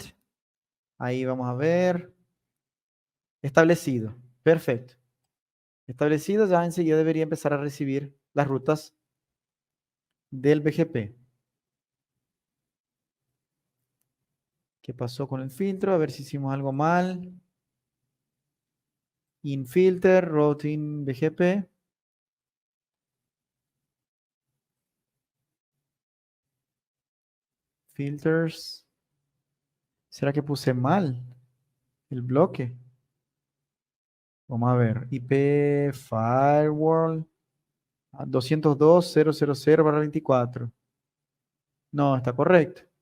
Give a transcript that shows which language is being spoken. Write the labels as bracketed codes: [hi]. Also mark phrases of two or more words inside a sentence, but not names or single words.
[es] Ahí vamos a ver. Establecido. Perfecto. Establecido, ya enseguida debería empezar a recibir las rutas del BGP. ¿Qué pasó con el filtro? A ver si hicimos algo mal. [en] Infilter, routing BGP. [es] Filters. ¿Será que puse mal? El bloque. Vamos a ver. [en] IP firewall [es] 202.0.0.0/24. No, está correcto.